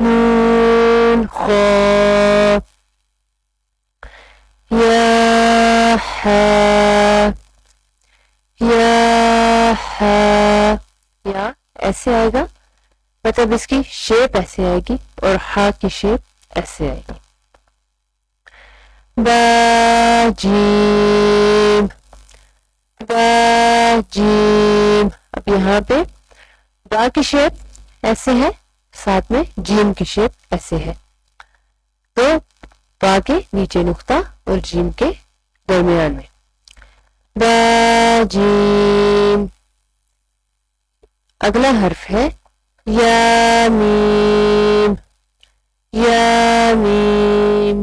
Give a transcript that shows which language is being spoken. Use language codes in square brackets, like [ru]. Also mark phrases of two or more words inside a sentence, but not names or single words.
[ur] نون خا یا ہا یا ہا. یا ایسے آئے گا، مطلب اس کی شیپ ایسے آئے گی اور ہا کی شیپ ایسے آئے گی. با جیم با جیم. اب یہاں پہ با کی شیپ ایسے ہے، ساتھ میں جیم کی شیپ ایسے ہے، تو با کے نیچے نقطہ اور جیم کے درمیان میں. با جیم. اگلا حرف ہے یا میم یا میم.